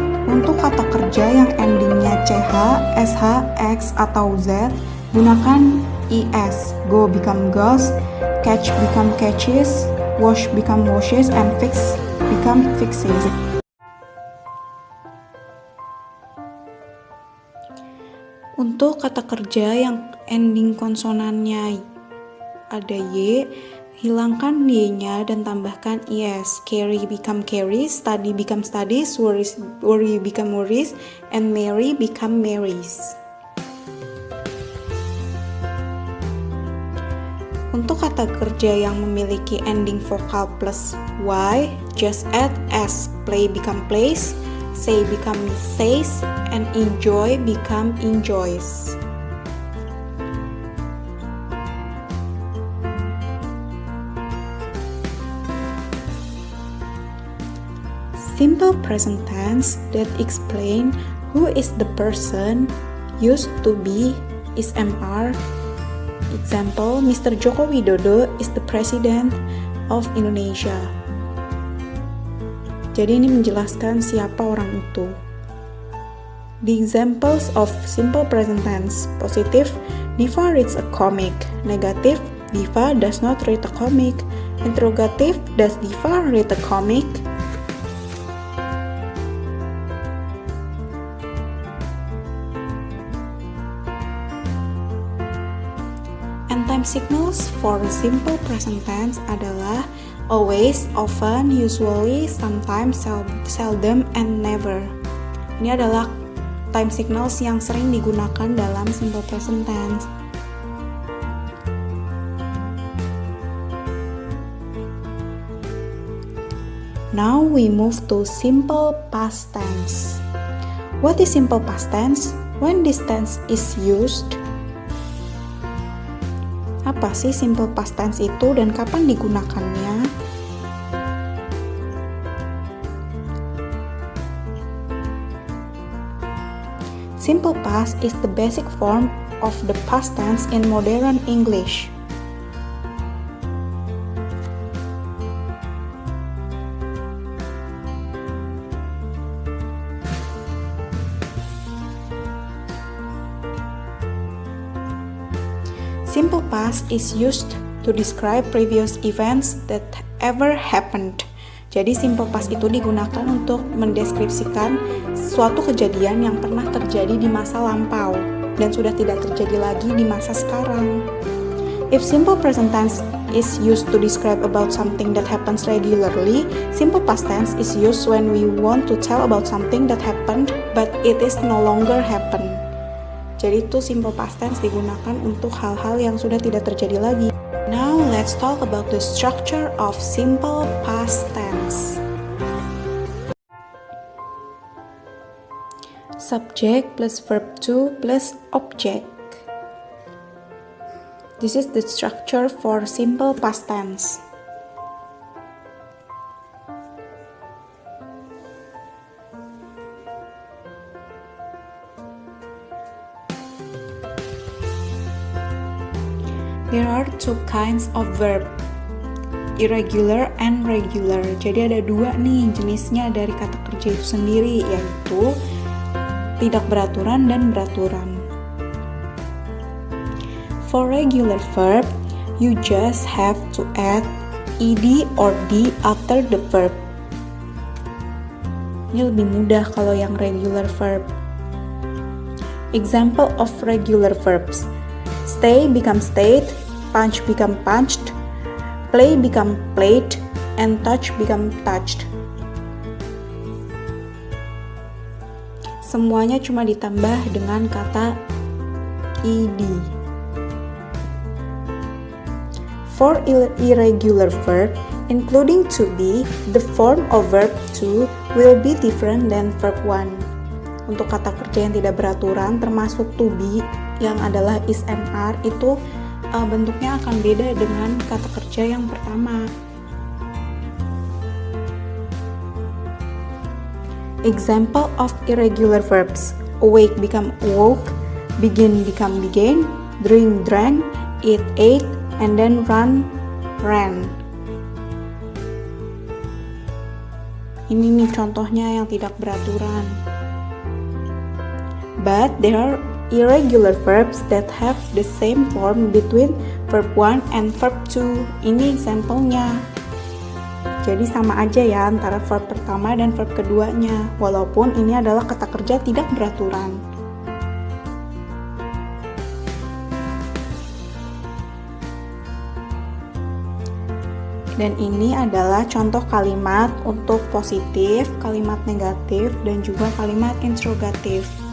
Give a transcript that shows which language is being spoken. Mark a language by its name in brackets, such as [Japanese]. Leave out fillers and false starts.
[Indonesian] Untuk kata kerja yang endingnya ch, sh, x, atau z, gunakan es. [English] Go become goes, catch become catches, wash become washes, and fix become fixes. [Indonesian] Untuk kata kerja yang ending konsonannya ada y, hilangkan y-nya dan tambahkan es. [English] Carry become carries, study become studies, worry become worries, and marry become marries. [Indonesian] Untuk kata kerja yang memiliki ending vokal plus y, [English] just add s. Play become plays, say become says, and enjoy become enjoys. Simple present tense that explain who is the person, used to be, is MR. Example, Mr. Joko Widodo is the President of Indonesia. [Indonesian] Jadi ini menjelaskan siapa orang itu. [English] The examples of simple present tense: positive, Diva reads a comic. Negative, Diva does not read a comic. Interrogative, does Diva read a comic? And time signals for simple present tense [Indonesian] adalah [English] always, often, usually, sometimes, seldom, and never. [Indonesian] Ini adalah time signals yang sering digunakan dalam simple present tense. [English] Now we move to simple past tense. What is simple past tense? When this tense is used? [Indonesian] Apa sih simple past tense itu dan kapan digunakannya? [English] Simple past is the basic form of the past tense in modern English. Simple past is used to describe previous events that ever happened. [Indonesian] Jadi simple past itu digunakan untuk mendeskripsikan suatu kejadian yang pernah terjadi di masa lampau dan sudah tidak terjadi lagi di masa sekarang. [English] If simple present tense is used to describe about something that happens regularly, simple past tense is used when we want to tell about something that happened but it is no longer happen. [Indonesian] Jadi itu simple past tense digunakan untuk hal-hal yang sudah tidak terjadi lagi. [English] Now let's talk about the structure of simple past tense. Subject plus verb to plus object. This is the structure for simple past tense. There are two kinds of verb, irregular and regular. [Indonesian] Jadi ada dua nih jenisnya dari kata kerja itu sendiri, yaitu tidak beraturan dan beraturan. [English] For regular verb, you just have to add ed or d after the verb. [Indonesian] Ini lebih mudah kalau yang regular verb. [English] Example of regular verbs: stay become stayed, punch become punched, play become played, and touch become touched. [Indonesian] Semuanya cuma ditambah dengan kata ed. [English] For irregular verb, including to be, the form of verb to will be different than verb 1. [Indonesian] Untuk kata kerja yang tidak beraturan, termasuk to be, yang adalah is and are, itu bentuknya akan beda dengan kata kerja yang pertama. [English] Example of irregular verbs: awake become awoke, begin become began, drink drank, eat ate, and then run ran. [Indonesian] Ini nih contohnya yang tidak beraturan. [English] But there are irregular verbs that have the same form between verb 1 and verb 2. [Indonesian] Ini example-nya. Jadi sama aja ya antara verb pertama dan verb keduanya, walaupun ini adalah kata kerja tidak beraturan. Dan ini adalah contoh kalimat untuk positif, kalimat negatif, dan juga kalimat interrogatif.